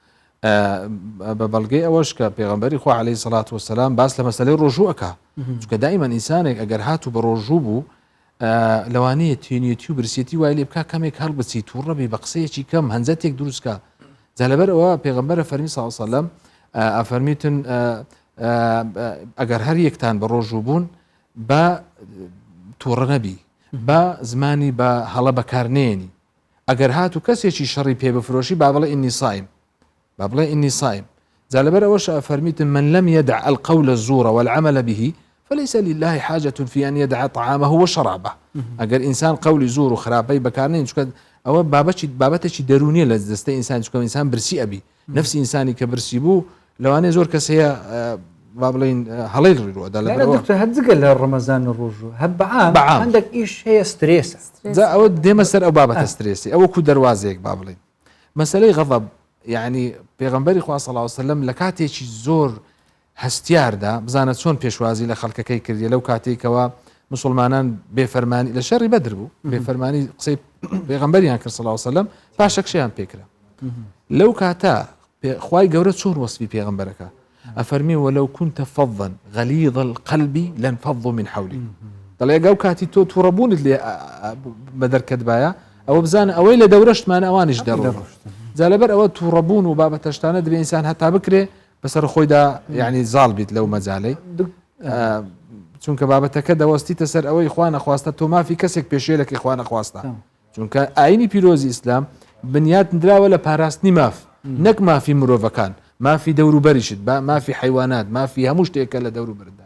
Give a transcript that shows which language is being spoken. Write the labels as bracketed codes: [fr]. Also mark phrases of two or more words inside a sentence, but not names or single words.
[ckb] بە بەڵگەی ئەوەش کە پێغەمبەری خوا [ar] عەلەیهی سەڵات وەسەلام [ckb] باس لە مەسەلەی ڕۆژوو ئەکا چکە دائیمەن ئینسانێک ئەگەر هاتوو بە ڕۆژوو بوو لەوانەیە توێنێتی و برسێتی وای لێ بکا کەمێک هەڵبچی تووڕەبی بە قسەیەکی کەم هەنجەتێک دروستکە جا لەبەر ئەوە پێغەمبەرە فەرمی سەڵ سەلەم ئەفەرمیتن ئەگەر هەر یەکتان بە ڕۆژوو بوون بە تووڕە نەبی بە زمانی بە هەڵە بەکارنێنی ئەگەر هاتوو کەسێکی شەڕی پێ بفرۆشی با بڵێ [ar] ئینی صائم [ckb] با بڵێ [ar] ئینی صائم [ckb] جا لەبەر ئەوەش ئەفەرمیتن [ar] من لم يدع القول الزور والعمل به فليس لله حاجة في أن يدع طعامه وشرابه [ckb] ئەگەر ئینسان قولی زور و خراپەی بەکارنێن چکە ئەوە بابەتێکی دەرونیە لە دەستەی ئینسان چکە ئینسان برسی ئەبی نفسی ئینسانی کە برسی بوو لەوانەیە زۆر کەسەیە با بڵین هەڵی ڕووەدا هەرجگە لە ڕەمەزان و ڕۆژوو هەر بەعام هەندێک ئیش هەیە سترێسە جا ئەوە دێمە سەر ئەو بابەتە سترێسی ئەوە کو دەواازەیەک با بڵین مەسەلەی غەضەب یعنی پێغەمبەری خوا [ar] صلی الله علیه و سلم [ckb] لە کاتێکی زۆر هەستیاردا بزانە چۆن پێشوازی لە خەڵکەکەی کردی لەو کاتێکەوە مسلمانان بێفەرمانی لە شەڕی بەدر بوو بێفەرمانی قسەی پێغەمبەریان کرد [ar] صلی الله علیه و سلم [ckb] پاشەکشیان پێکرا لەو کاتە خوای گەورە چۆن وەسفی پێغەمبەرەکە ئەفەرمی [ar] وەلەو كنت فظا غليظ القلب لانفضوا من حولي [ckb] دەڵێ ئەگەر کاتی تۆ تووڕەبوونت لێ بە دەرکەتبایە ئەوە بزانە ئەوەی لە دەورەشتمانە ئەوانیش دەڕۆن جا لەبەر ئەوە تووڕەبوون و بابەتەشتانە دەبێ ئینسان هەتا بکرێ بەسەر خۆیدا یعنی زاڵ بیت لەو مەجالەی چونکە بابەتەکە دەوەستیتە سەر ئەوەی خوا نەخواستە تۆ مافی کەسێک پێشێلەکەی خوا نەخواستە چونکە ئاینی پیرۆزی ئیسلام بنیاد دراوە لە پاراستنی ماف نەک مافی مرۆڤەکان مافی دەوروبەریشت بە مافی حیوانات مافی هەموو شتێکە لە دەوروبەردا